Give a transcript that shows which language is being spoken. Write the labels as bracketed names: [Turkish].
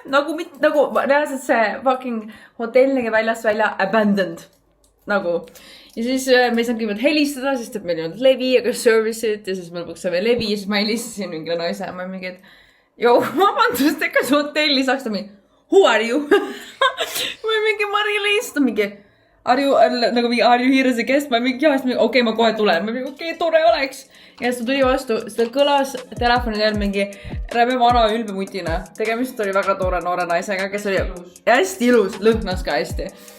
[Estonian] Nagu reaalselt see fucking hotell nägi väljast välja abandoned. Nagu. Ja siis me ei saanud kõigepealt helistada, sest et meil ei olnud levi ega service'id ja siis me lõpuks saime levi ja siis ma helistasin mingile naise ja ma mingi, et vabandust, ega see hotelli saaks ta mingi, [English] who are you? [Estonian] Või mingi [English] Mari-Liis, [Estonian] ta mingi, [English] are you here as a guest? [Estonian] Ma mingi, okei, ma kohe tulen. Ma mingi, okei, tore oleks. Ja siis ta tuli vastu, seda kõlas telefoni teel mingi räme vana ülbemutina. Tegemist oli väga toore noore naisega, kes oli hästi ilus, lõhnas ka hästi.